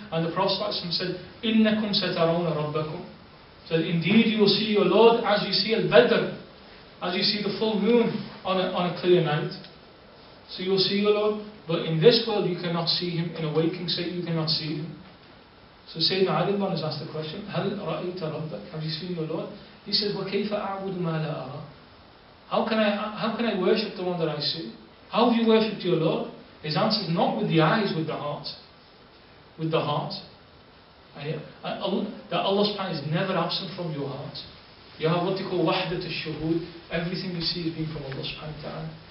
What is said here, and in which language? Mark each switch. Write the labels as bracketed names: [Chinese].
[English] And the Prophet said, [Arabic] إِنَّكُمْ سَتَرَوْنَ رَبَّكُمْ. [English] So indeed you will see your Lord as you see al-Badr, as you see the full moon on a clear night. So you will see your Lord, but in this world you cannot see Him. In a waking state you cannot see Him. So Sayyidina Ali has asked the question, [Arabic] هَلْ رَأَيْتَ رَبَّكَ? [English] Have you seen your Lord? He says, [Arabic] وَكَيْفَ أَعْبُدُ مَا لَا أَرَى? [English] How can I worship the one that I see? How have you worshipped your Lord? His answer is not with the eyes, with the heart. With the heart. That Allah subhanahu wa ta'ala is never absent from your heart. You have what they call wahdat al-shuhud. Everything you see is being from Allah subhanahu wa ta'ala.